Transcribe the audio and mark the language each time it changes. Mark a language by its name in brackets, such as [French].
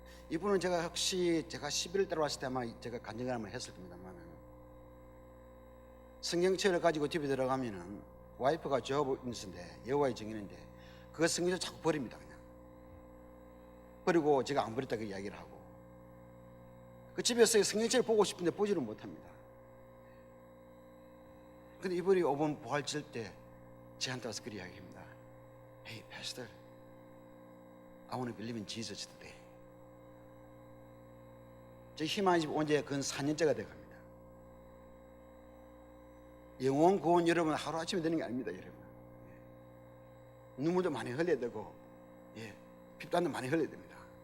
[Korean] 이분은 제가 혹시 제가 11월 달에 왔을 때 아마 제가 간증을 한번 했을 겁니다만, 성경책을 가지고 집에 들어가면은 와이프가 저인데 여호와의 증인인데 그 성경을 자꾸 버립니다. 그냥 버리고 제가 안 버렸다고 이야기를 하고, 그 집에서 성경책을 보고 싶은데 보지를 못합니다. 근데 이분이 5번 부활절 때 저한테 와서 그 이야기합니다. [English] Hey, Pastor, I want to believe in Jesus today. [Korean] 저 희망의 집 온 지 근 4년째가 돼갑니다. 영원 구원 여러분 하루아침에 되는 게 아닙니다, 여러분. 눈물도 많이 흘려야 되고, 핍단도 많이 흘려야 됩니다.